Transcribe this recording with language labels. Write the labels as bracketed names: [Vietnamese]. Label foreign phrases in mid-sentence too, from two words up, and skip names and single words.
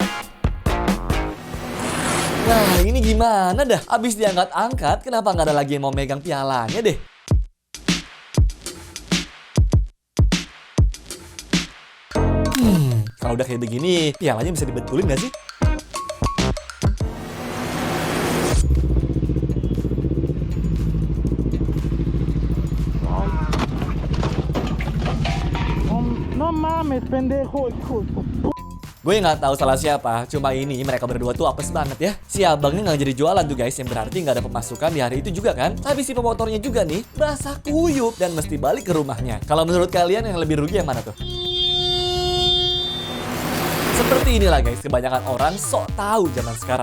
[Indonesian] Nah ini gimana dah? Abis diangkat-angkat, kenapa nggak ada lagi yang mau megang pialanya deh? Kalau udah kayak begini, pialanya bisa dibetulin gak sih? [Spanish] No mames, pendejo. [Indonesian] Gue nggak tahu salah siapa, cuma ini mereka berdua tuh apes banget ya. Si abangnya nggak jadi jualan tuh guys, yang berarti nggak ada pemasukan di hari itu juga kan. Tapi si pemotornya juga nih, basah kuyup dan mesti balik ke rumahnya. Kalau menurut kalian yang lebih rugi yang mana tuh? Seperti inilah guys, kebanyakan orang sok tahu zaman sekarang.